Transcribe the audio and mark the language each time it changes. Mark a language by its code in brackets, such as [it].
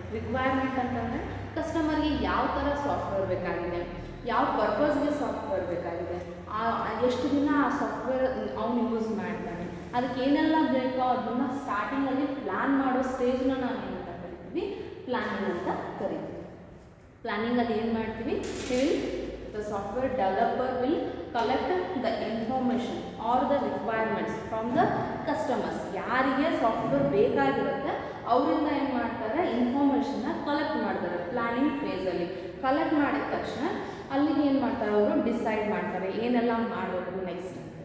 [kn] Requirement ಅಂತಂದರೆ ಕಸ್ಟಮರ್ಗೆ ಯಾವ ಥರ ಸಾಫ್ಟ್ವೇರ್ ಬೇಕಾಗಿದೆ, ಯಾವ ಪರ್ಪಸ್ಗೆ ಸಾಫ್ಟ್ವೇರ್ ಬೇಕಾಗಿದೆ, ಎಷ್ಟು ದಿನ ಆ ಸಾಫ್ಟ್ವೇರ್ ಅವನು ಯೂಸ್ ಮಾಡ್ತಾನೆ, ಅದಕ್ಕೆ ಏನೆಲ್ಲ ಬೇಕೋ ಅದನ್ನು ಸ್ಟಾರ್ಟಿಂಗಲ್ಲಿ ಪ್ಲ್ಯಾನ್ ಮಾಡೋ ಸ್ಟೇಜ್ನ ನಾವು ಏನಂತ ಕರಿತೀವಿ, ಪ್ಲ್ಯಾನಿಂಗ್ ಅಂತ ಕರಿತೀವಿ. ಪ್ಲ್ಯಾನಿಂಗಲ್ಲಿ ಏನು ಮಾಡ್ತೀವಿ, [en] the software developer will collect the information or the requirements from the customers. [kn] ಯಾರಿಗೆ ಸಾಫ್ಟ್ವೇರ್ ಬೇಕಾಗಿರುತ್ತೆ ಅವರಿಂದ ಏನು ಮಾಡ್ತಾರೆ, ಇನ್ಫಾರ್ಮೇಷನ್ನ ಕಲೆಕ್ಟ್ ಮಾಡ್ತಾರೆ. ಪ್ಲ್ಯಾನಿಂಗ್ ಫೇಸಲ್ಲಿ ಕಲೆಕ್ಟ್ ಮಾಡಿದ ತಕ್ಷಣ ಅಲ್ಲಿಗೆ ಏನು ಮಾಡ್ತಾರೆ, ಅವರು ಡಿಸೈಡ್ ಮಾಡ್ತಾರೆ ಏನೆಲ್ಲ ಮಾಡಬೇಕು ನೆಕ್ಸ್ಟ್.